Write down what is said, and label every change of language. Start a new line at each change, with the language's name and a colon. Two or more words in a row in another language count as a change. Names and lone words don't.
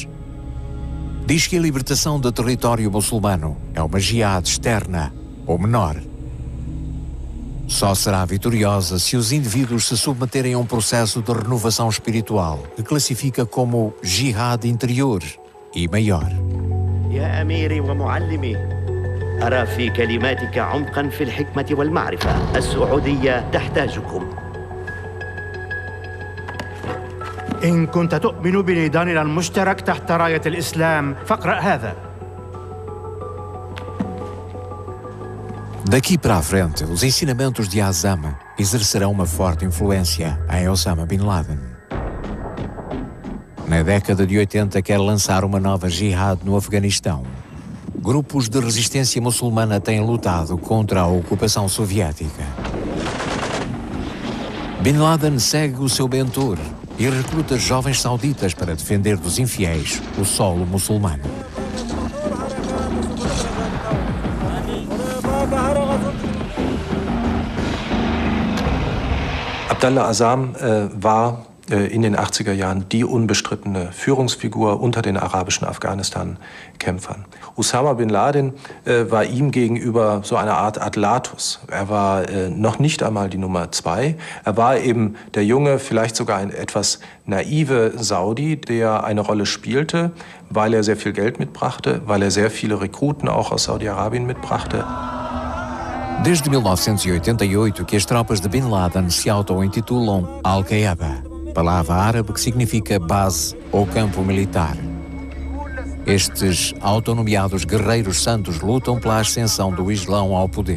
Portuguese: Diz que a libertação do território muçulmano é uma jihad externa ou menor. só será vitoriosa se os indivíduos se submeterem a um processo de renovação espiritual que classifica como jihad interior e maior.
Arabic: يا أميري ومعلمي، أرى في كلماتك عمقا في الحكمة والمعرفة. السعودية تحتاجكم. إن كنت تؤمن بنيداننا المشترك تحت راية الإسلام فاقرأ هذا.
Portuguese: Daqui para a frente, os ensinamentos de Azam exercerão uma forte influência em Osama Bin Laden. Na década de 80 quer lançar uma nova jihad no Afeganistão. Grupos de resistência muçulmana têm lutado contra a ocupação soviética. Bin Laden segue o seu mentor e recruta jovens sauditas para defender dos infiéis o solo muçulmano.
German: Abdallah Azzam war in den 80er Jahren die unbestrittene Führungsfigur unter den arabischen Afghanistan-Kämpfern. Osama Bin Laden war ihm gegenüber so eine Art Adlatus. Er war noch nicht einmal die Nummer 2. Er war eben der junge, vielleicht sogar ein etwas naive Saudi, der eine Rolle spielte, weil er sehr viel Geld mitbrachte, weil er sehr viele Rekruten auch aus Saudi-Arabien mitbrachte.
Portuguese: Desde 1988 que as tropas de Bin Laden se auto-intitulam Al-Qaeda, palavra árabe que significa base ou campo militar. Estes autonomeados guerreiros santos lutam pela ascensão do Islão ao poder.